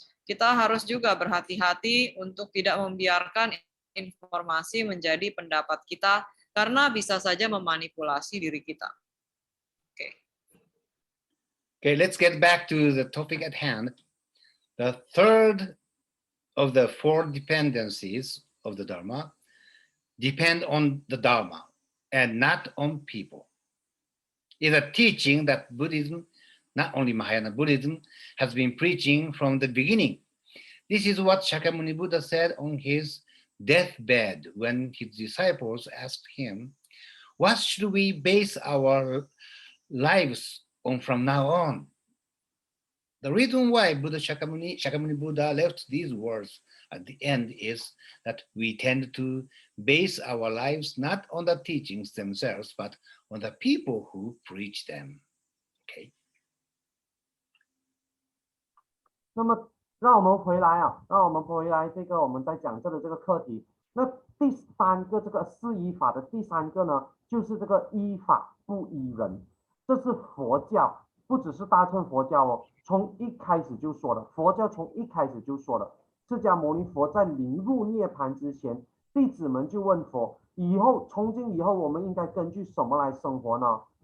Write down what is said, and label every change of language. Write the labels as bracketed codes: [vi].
[id] Kita harus juga berhati-hati untuk tidak membiarkan informasi menjadi pendapat kita karena bisa saja memanipulasi diri kita. [en] Okay, let's get back to the topic at hand. The third of the four dependencies of the Dharma depend on the Dharma and not on people. It's a teaching that Buddhism, not only Mahayana Buddhism, has been preaching from the beginning. This is what Shakyamuni Buddha said on his deathbed when his disciples asked him, "What should we base our lives on from now on?" The reason why Shakyamuni Buddha left these words at the end is that we tend to base our lives not on the teachings themselves, but on the people who preach them. Okay. [zh] 那么让我们回来这个我们在讲这个课题。那第三个这个四依法的第三个呢，就是这个依法不依人。这是佛教，不只是大乘佛教哦，从一开始就说了，佛教从一开始就说了，释迦牟尼佛在临入涅槃之前，弟子们就问佛，从今以后我们应该根据什么来生活呢？